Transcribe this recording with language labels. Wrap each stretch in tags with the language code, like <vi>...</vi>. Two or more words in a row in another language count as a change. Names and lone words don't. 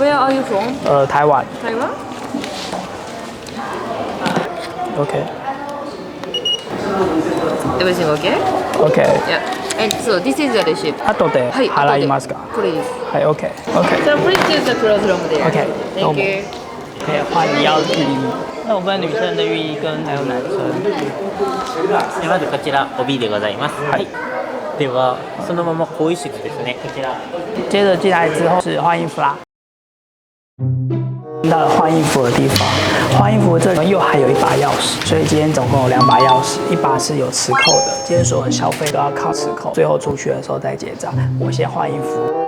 <en>Where are you from?</en> <zh>台湾。</zh> <en>Taiwan? OK. Everything okay? OK. Yeah. And so this is the receipt.</en> <ja>後で払いますか？これです。はい、OK。OK。</ja> <en>So please use the classroom there. OK。 Thank you.</en> <zh>可以换你要的浴衣。那我分女生的浴衣跟还有男生。</zh> <ja>まずこちら帯でございます。はい。ではそのまま更衣室ですね。こちら。</ja> <zh>接着进来之后是换衣服啦。到了换衣服的地方，换衣服这里又还有一把钥匙，所以今天总共有2把钥匙，一把是有磁扣的，今天所有的消费都要靠磁扣，最后出去的时候再结账。我先换衣服。</zh>